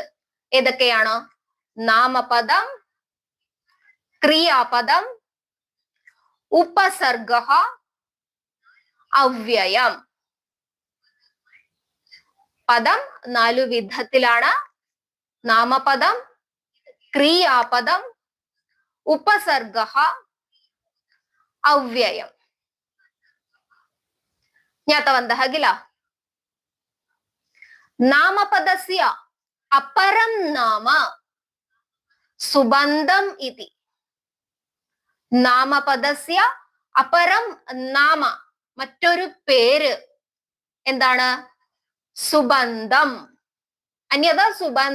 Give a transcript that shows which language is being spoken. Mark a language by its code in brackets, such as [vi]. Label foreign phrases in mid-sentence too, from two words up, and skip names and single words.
[ml] ഏതൊക്കെയാണ്? നാമപദം, ക്രിയാപദം, ഉപസർഗ, അവ്യയം. പദം 4 വിധത്തിലാണ്. നാമപദം, ക്രിയാപദം, ഉപസർഗ, അവ്യയം. [sa] ज्ञातवन्तः किल? नामपदस्य अपरं नाम सुबन्धम् इति. नामपदस्य अपरं नाम, [ml] മറ്റൊരു പേര് എന്താണ്? സുബന്ധം. അന്യത സുബന്ധം.